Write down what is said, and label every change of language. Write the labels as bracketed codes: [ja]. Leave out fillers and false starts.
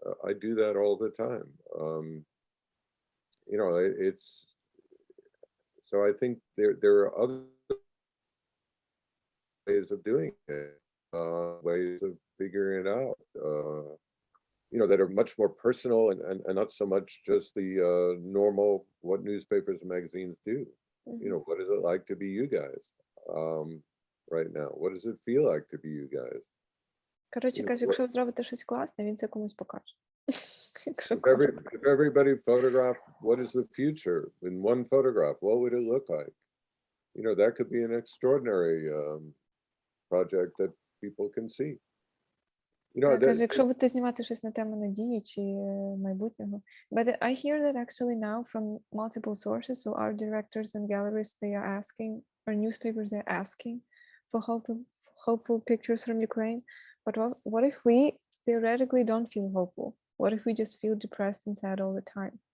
[en] I do that all the time. You know, it's, so I think there are other ways of doing it, ways of figuring it out, you know, that are much more personal and not so much just the normal, what newspapers and magazines do. You know, what is it like to be you guys right now? What does it feel like to be you guys? [uk] Коротше, каже, якщо ви зробите щось класне, він це комусь покаже. [en] If everybody photographed, what is the future in one photograph? What would it look like? You know, that could be an extraordinary project that people can see. You know, [uk] каже, якщо будете знімати щось на тему надії чи майбутнього. [en] But I hear that actually now from multiple sources, so art directors and galleries, they are asking, or newspapers are asking for hopeful pictures from Ukraine. But what if we theoretically don't feel hopeful? What if we just feel depressed and sad all the time?